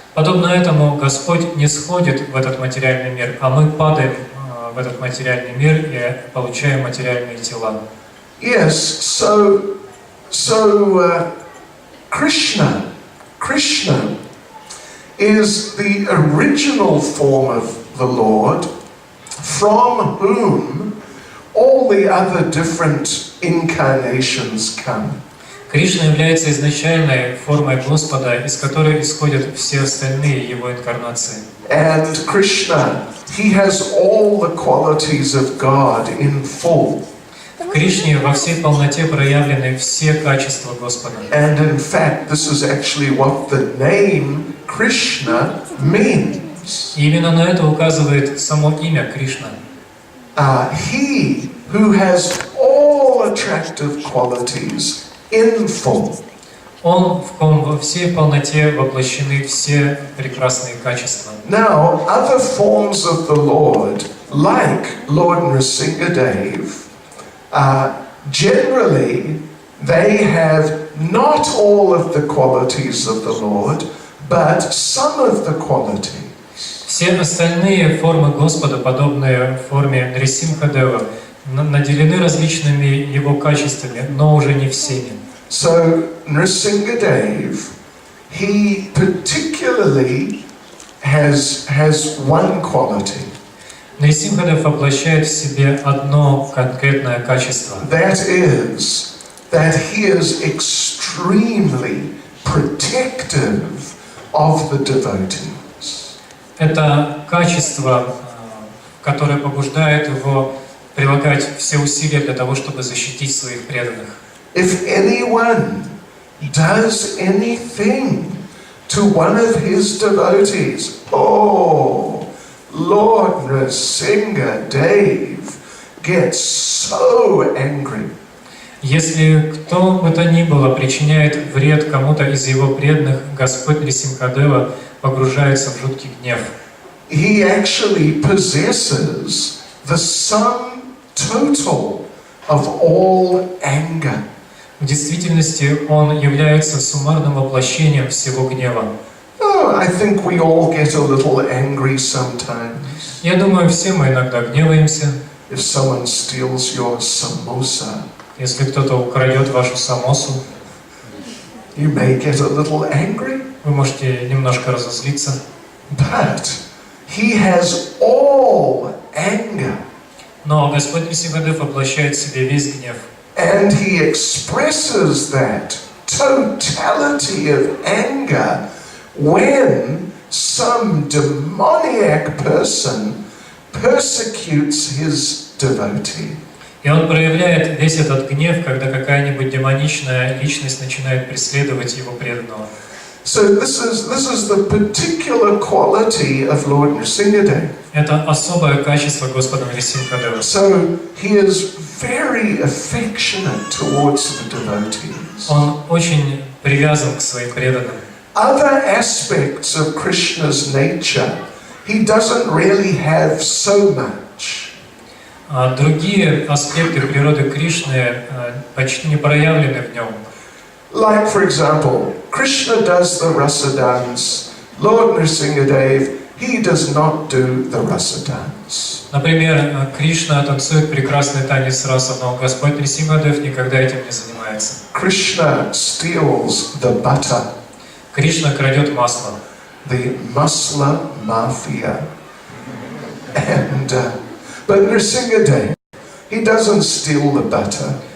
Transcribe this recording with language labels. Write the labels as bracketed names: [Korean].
[Russian] Подобно этому Господь не сходит в этот материальный мир, а мы падаем в этот материальный мир и получаем материальные тела. [English] Yes, so Krishna is the original form of the Lord, from whom all the other different incarnations come. [Russian] Кришна является изначальной формой Господа, из которой исходят все остальные Его инкарнации. [English] And Krishna, he has all the qualities of God in full. [Russian] В Кришне во всей полноте проявлены все качества Господа. [English] And in fact, this is actually what the name Krishna means. [Russian] И именно на это указывает само имя Кришна. [English] He who has all attractive qualities in full. [Russian] Он, в ком во всей полноте воплощены все прекрасные качества. [English] Now, other forms of the Lord, like Lord Nrsimhadeva, generally they have not all of the qualities of the Lord, but some of the qualities. [Russian] Все остальные формы Господа, подобные форме Нрисимхадева, наделены различными Его качествами, но уже не всеми. [English] So Nrsimhadeva, he particularly has one quality. [Russian] Нрисимхадев воплощает в себе одно конкретное качество. [English] That is, that he is extremely protective of the devotees. [Russian] Это качество, которое побуждает его прилагать все усилия для того, чтобы защитить своих преданных. [English] If anyone does anything to one of his devotees, oh, Lord Nrsimhadeva gets so angry. [Russian] Если кто бы то ни было причиняет вред кому-то из его преданных, Господь Нрисимхадева погружается в жуткий гнев. [English] He actually possesses the sum total of all anger. [Russian] В действительности он является суммарным воплощением всего гнева. [English] Oh, I think we all get a little angry sometimes. [Russian] Я думаю, все мы иногда гневаемся. [English] If someone steals your samosa, [Russian] Если кто-то украдет вашу самосу, [English] you may get a little angry. [Russian] вы можете немножко разозлиться. [English] But he has all anger. [Russian] Но Господь Нрисимхадев воплощает в себе весь гнев. [English] And he expresses that totality of anger when some demoniac person persecutes his devotee. [Russian] И он проявляет весь этот гнев, когда какая-нибудь демоничная личность начинает преследовать его преданного. [English] So this is the particular quality of Lord Nrsimhadeva. [Russian] Это особое качество Господа Нрисимхадева. [English] So he is very affectionate towards the devotees. [Russian] Он очень привязан к своим преданным. [English] Other aspects of Krishna's nature, he doesn't really have so much. [Russian] А другие аспекты природы Кришны почти не проявлены в нем. [English] Like, for example, Krishna does the rasa dance. Lord Nrsimhadeva, he does not do the rasa dance. [Russian] Например, Кришна танцует прекрасный танец раса, но Господь Нрисимхадев никогда этим не занимается. [English] Krishna steals the butter. [Russian] Кришна крадет масло. [English] The masla mafia. And but Nrsimhadeva, he doesn't steal the butter.